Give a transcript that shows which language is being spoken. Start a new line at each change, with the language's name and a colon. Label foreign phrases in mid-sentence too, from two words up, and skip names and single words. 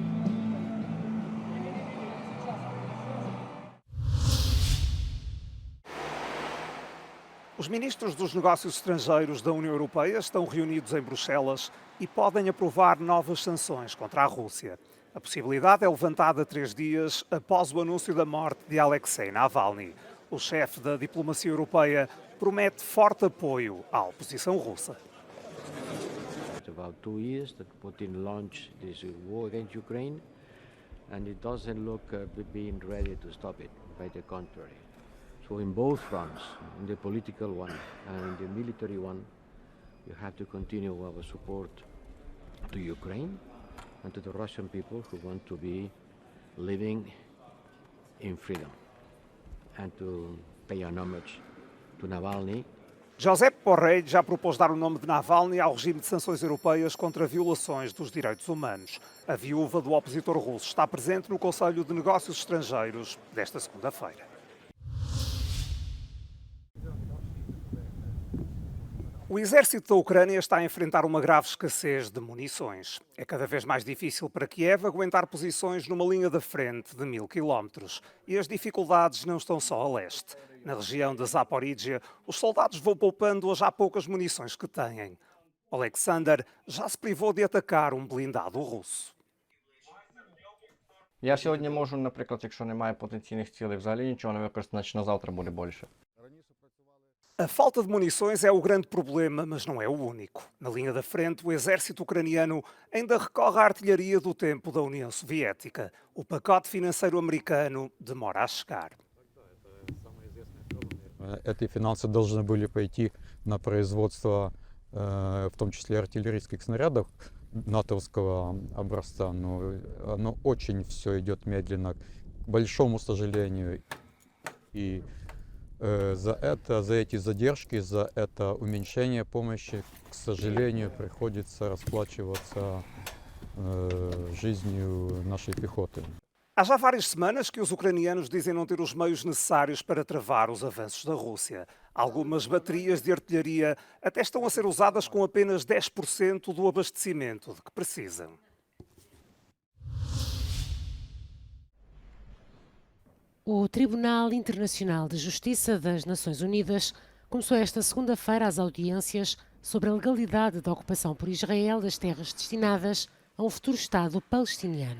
Portuguese: Os ministros dos negócios estrangeiros da União Europeia estão reunidos em Bruxelas e podem aprovar novas sanções contra a Rússia. A possibilidade é levantada 3 dias após o anúncio da morte de Alexei Navalny. O chefe da diplomacia europeia promete forte apoio à oposição russa.
English: It's about 2 years that Putin launched this war against Ukraine, and it doesn't look being ready to stop it. By the contrary. So in both fronts, in the political one and in the military one, you have to continue our support to Ukraine and to the Russian people who want to be living in freedom, and to pay an homage to Navalny.
Portuguese: Josep Borrell já propôs dar o nome de Navalny ao regime de sanções europeias contra violações dos direitos humanos. A viúva do opositor russo está presente no Conselho de Negócios Estrangeiros desta segunda-feira. O exército da Ucrânia está a enfrentar uma grave escassez de munições. É cada vez mais difícil para Kiev aguentar posições numa linha da frente de 1000 quilómetros. E as dificuldades não estão só a leste. Na região da Zaporíjia, os soldados vão poupando as já poucas munições que têm. Alexander já se privou de atacar um blindado russo.
Ukrainian: Я сьогодні можу, наприклад, якщо немає потенційних цілей, взагалі нічого не використати, значить на завтра буде більше.
Portuguese: A falta de munições é o grande problema, mas não é o único. Na linha da frente, o exército ucraniano ainda recorre à artilharia do tempo da União Soviética. O pacote financeiro americano demora a chegar.
Russian: Эти финансы должны были пойти на производство, в том числе артиллерийских снарядов натовского образца, но оно очень все идет медленно, к большому сожалению. И за эти задержки, за это uменьшение помощи, к сожалению, приходится расплачиваться жизнью нашей пехоты.
Portuguese: Há já várias semanas que os ucranianos dizem não ter os meios necessários para travar os avanços da Rússia. Algumas baterias de artilharia até estão a ser usadas com apenas 10% do abastecimento de que precisam. O Tribunal Internacional de Justiça das Nações Unidas começou esta segunda-feira as audiências sobre a legalidade da ocupação por Israel das terras destinadas a um futuro Estado palestiniano.